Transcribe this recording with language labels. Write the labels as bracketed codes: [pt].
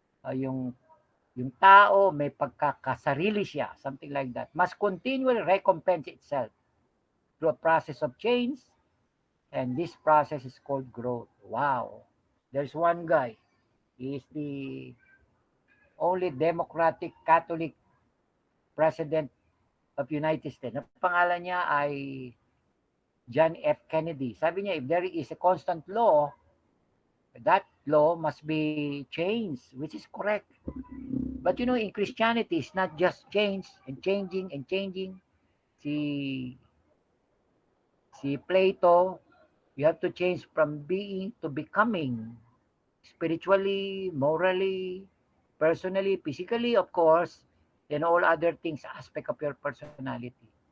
[tl] Yung tao may pagkakasarili siya, [en] something like that, must continually recompense itself through a process of change, and this process is called growth. Wow. There's one guy, he is the only Democratic Catholic president of United States. [tl] Ang pangalan niya ay John F. [en] Kennedy. [tl] Sabi niya, [en] if there is a constant law, that law must be changed, which is correct. But you know, in Christianity, it's not just change and changing and changing. [tl] Si, si [en] Plato, you have to change from being to becoming, spiritually, morally, personally, physically, of course, and all other things, aspect of your personality.